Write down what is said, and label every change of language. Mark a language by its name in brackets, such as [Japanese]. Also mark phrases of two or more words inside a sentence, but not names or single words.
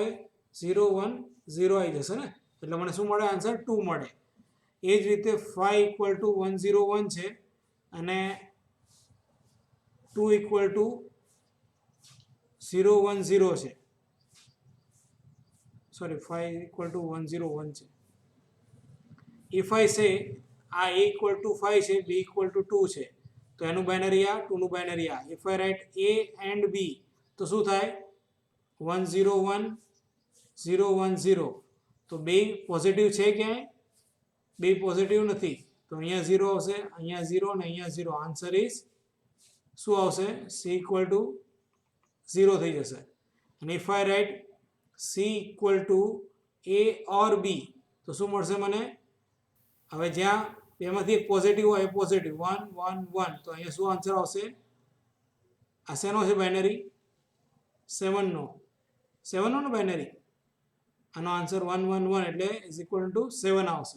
[Gujarati] 0 1 0 આવી જશે ને? એટલે મને શું મળે? આન્સર 2 મળે. એ જ રીતે 5 = 101 છે અને 2 = 010 છે. સોરી, 5 = 101 છે. [English] if I say [Gujarati] આ a = 5 છે, b = 2 છે, તો એનું બાઇનરી આ, 2 નું બાઇનરી આ. [English] if I write a and b [Gujarati] તો શું થાય? [English] 101 010. [Gujarati] તો બે પોઝિટિવ છે ક્યાંય? બે પોઝિટિવ નથી, તો અહીંયા 0 આવશે, અહીંયા 0 અને અહીંયા 0. [English] answer is [Gujarati] શું આવશે? c = 0 થઈ જશે. અને [English] if I write c = a or b [Gujarati] તો શું મળશે મને? હવે જ્યાં બેમાંથી એક પોઝિટિવ હોય એ પોઝિટિવ 1 1 1, તો અહીંયા શું આન્સર આવશે? આ શેનો છે બાઇનરી? 7 નો. 7 નો બાઇનરી. આનો આન્સર 1 1 1 એટલે = 7 આવશે.